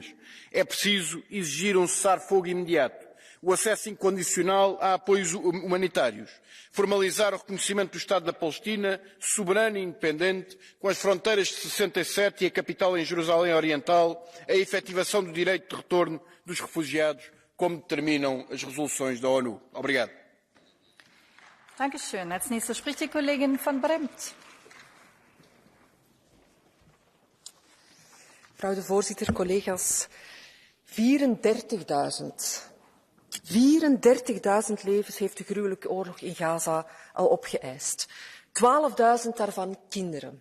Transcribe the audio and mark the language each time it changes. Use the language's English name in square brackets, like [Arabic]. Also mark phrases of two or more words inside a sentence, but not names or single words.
[Portuguese] É preciso exigir um cessar-fogo imediato, o acesso incondicional a apoios humanitários, formalizar o reconhecimento do Estado da Palestina, soberano e independente, com as fronteiras de 67 e a capital em Jerusalém Oriental, a efetivação do direito de retorno dos refugiados, como determinam as resoluções da ONU. Obrigado. [German] Dankeschön. Als nächste spricht die Kollegin van Bremt. [Dutch] Mevrouw de voorzitter, collega's. 34.000 levens heeft de gruwelijke oorlog in Gaza al opgeëist. 12.000 daarvan kinderen.